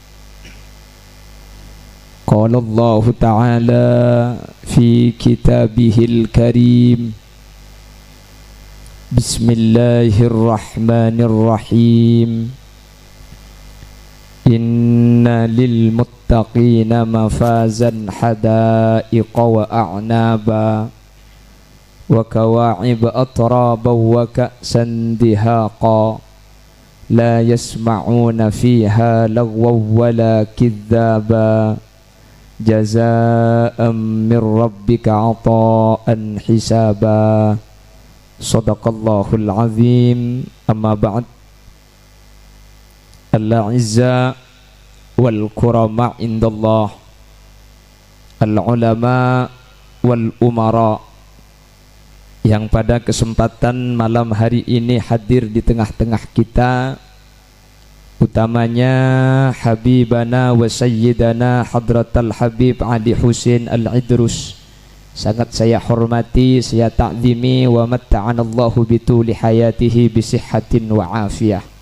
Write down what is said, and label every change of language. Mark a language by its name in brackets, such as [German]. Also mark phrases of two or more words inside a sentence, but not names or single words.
[Arabic] قال الله تعالى في كتابه الكريم، بسم الله الرحمن الرحيم. إن للمتقين مفازا حدائق وأعنابا وكواعب أترابا وكأسا دهاقا لا يسمعون فيها لغوا ولا كذابا جزاء من ربك عطاء حسابا. صدق الله العظيم. أما بعد. الأعزاء والكرماء عند الله، العلماء والأمراء, [Indonesian] yang pada kesempatan malam hari ini hadir di tengah-tengah kita, utamanya [Arabic] حبيبنا وسيدنا حضرة [Indonesian] Habib Ali Husin Al-Idrus. Sangat saya hormati, saya ta'zimi, [Arabic] ومتعنا الله بطول حياته بصحة وعافية.